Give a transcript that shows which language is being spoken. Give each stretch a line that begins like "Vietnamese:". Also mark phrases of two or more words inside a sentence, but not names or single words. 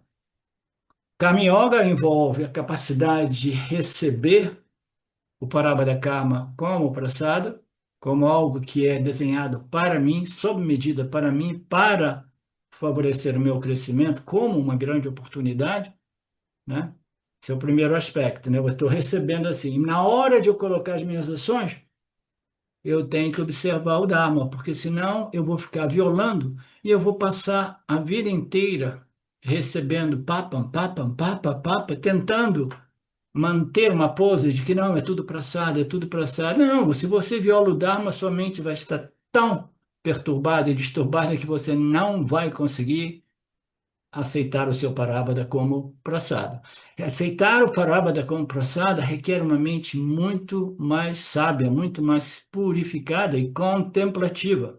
Sanskrit: कर्म योग
Portuguese: envolve a capacidade de receber o
Sanskrit: प्रारब्ध कर्म
Portuguese: como prasada, como algo que é desenhado para mim, sob medida para mim, para favorecer o meu crescimento, como uma grande oportunidade, né? Esse é o primeiro aspecto, né? Eu estou recebendo assim. E na hora de eu colocar as minhas ações, eu tenho que observar o Dharma, porque senão eu vou ficar violando e eu vou passar a vida inteira recebendo
Sanskrit: पापम् पापम् पाप पाप,
Portuguese: tentando manter uma pose de que não, é tudo praçado, é tudo praçado. Não, se você viola o Dharma, sua mente vai estar tão perturbada e disturbada que você não vai conseguir aceitar o seu Parabhada como praçada. Aceitar o Parabhada como praçada requer uma mente muito mais sábia, muito mais purificada e contemplativa.